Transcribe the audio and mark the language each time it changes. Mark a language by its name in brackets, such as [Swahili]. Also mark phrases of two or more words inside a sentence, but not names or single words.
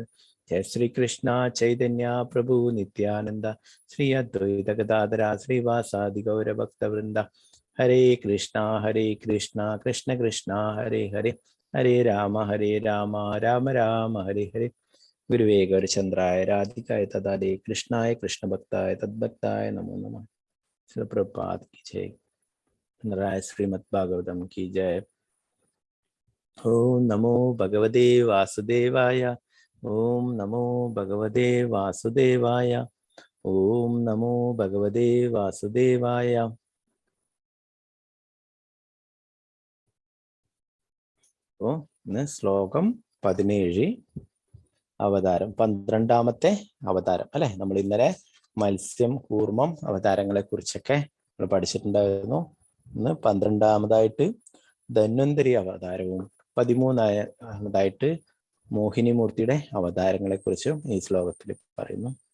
[Sanskrit] ജയ ശ്രീകൃഷ്ണ ചൈതന്യ പ്രഭു നിത്യാനന്ദ ശ്രീ അദ്വൈത ഗദാധര ശ്രീവാസാദി ഗൗരഭക്തവൃന്ദ. ഹരേ കൃഷ്ണ കൃഷ്ണ കൃഷ്ണ ഹരേ ഹരേ ഹരേ രാമ രാമ രാമ ഹരേ ഹരേ. ഗുരുവേ ഗൗരചന്ദ്രായ രാധികായ തദാലേ കൃഷ്ണായ കൃഷ്ണഭക്തായ തദ്ഭക്തായ നമോ നമഃ. [Hindi] ശ്രീ പ്രഭുപാദ് की जय. श्रीमद् भागवतम की जय. [Sanskrit] ओम नमो भगवते वासुदेवाय. ओम नमो भगवते वासुदेवाय. ओम नमो भगवते वासुदेवाय. [Malayalam] श्लोकम 17 അവതാരം, 12ാമത്തെ അവതാരം അല്ലെ. നമ്മൾ ഇന്നലെ മത്സ്യം, കൂർമ്മം അവതാരങ്ങളെ കുറിച്ചൊക്കെ നമ്മൾ പഠിച്ചിട്ടുണ്ടായിരുന്നു. ഇന്ന് 12ാമതായിട്ട് ധന്വന്തരി അവതാരവും 13ാമതായിട്ട് മോഹിനിമൂർത്തിയുടെ അവതാരങ്ങളെ കുറിച്ചും ഈ ശ്ലോകത്തിൽ പറയുന്നു.